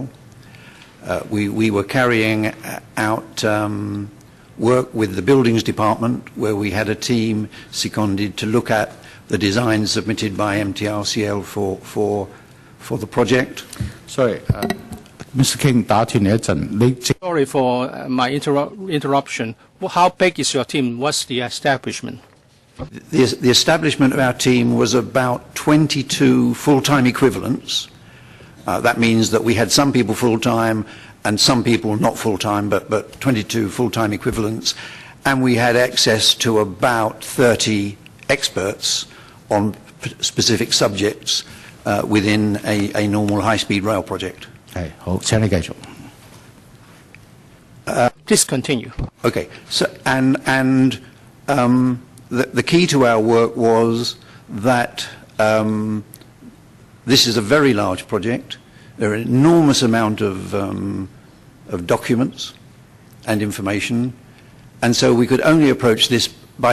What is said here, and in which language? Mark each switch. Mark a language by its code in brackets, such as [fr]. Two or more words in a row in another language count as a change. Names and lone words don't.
[en] We were carrying out work with the Buildings Department, where we had a team seconded to look at the designs submitted by MTRCL for the project. [yue] Sorry, Mr. King 打斷你一陣，你 [en] Sorry for my interruption. How big is your team? What's the establishment? The establishment of our team was about 22 full-time equivalents. That means that we had some people full-time and some people not full-time, but 22 full-time equivalents. And we had access to about 30 experts on specific subjects within a normal high-speed rail project. [yue] 係好，請你繼續。 [en] Please continue. Okay, so the key to our work was that this is a very large project. There are an enormous amount of documents and information, and so we could only approach this by